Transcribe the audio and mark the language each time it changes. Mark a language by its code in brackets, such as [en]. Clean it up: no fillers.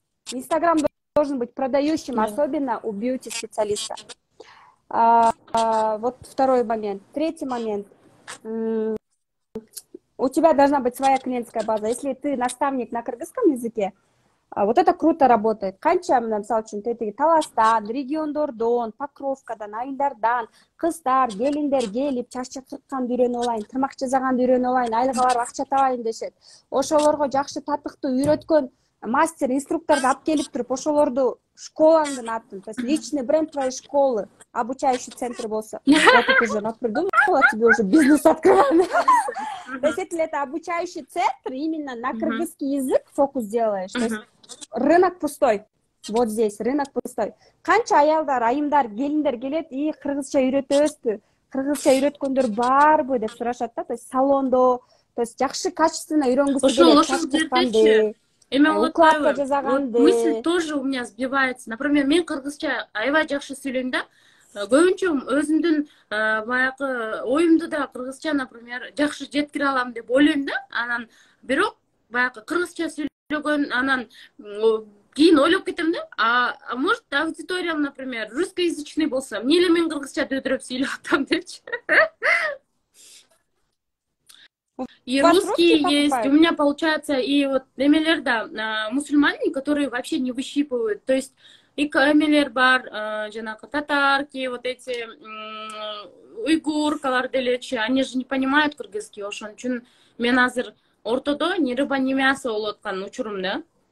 [ru] Инстаграм должен быть продающим, особенно у бьюти-специалиста. Вот второй момент. Третий момент. У тебя должна быть своя клиентская база. Если ты наставник на кыргызском языке, вот это круто работает. [ky] Канча, мисалы үчүн, Таластан, региондордон, Покровкадан, Айылдардан, кыздар, келиндер келип, чач чакыртканды үйрөнүп алайын, тырмак жасаганды үйрөнүп алайын, айлыга барып акча табайын дешет. Ошолорго жакшы татыктуу үйрөткөн мастер, инструкторду алып келип туруп, ошолорду школаңдын атын, то есть [ru] личный бренд твоей школы, обучающий центр [ky] болсо. [ru] Я тут уже придумала, тебе уже бизнес открываю. То есть если это обучающий центр, именно на кыргызский язык фокус делаешь, то есть рынок пустой. Вот здесь рынок пустой. [ky] Канча аялдар, айымдар, келиндер келет, и кыргызча үйрөтөбүзбү? Кыргызча үйрөткөндөр барбы деп сурашат да, то есть салондо, то есть жакшы качественно үйрөнгүсү келет. Укладка жасаганды. [ru] Мысль тоже у меня сбивается. [ky] Например, мен кыргызча аябай жакшы сүйлөйм да. Көбүнчө өзүмдүн баягы оюмду да кыргызча, например, жакшы жеткире алам деп ойлойм да. Анан бирок баягы кыргызча сүйлөгөн, анан кийин ойлоп кетем да. [ru] А может аудиториям, например, русскоязычный [ky] болсо, эмне эле мен кыргызча дөйдөрөп сүйлөп атам депчи. [ru] И русские есть, у меня получается, и вот [ky] эмелер да, [ru] мусульмане, которые вообще не выщипывают, то есть и [ky] эмелер бар, жанагы [ru] татарки, вот эти уйгуркалар делечи, они же не понимают кыргызский, [ky] ошон үчүн мен азыр ортодо ни рыба ни мясо болуп аткан учурум да.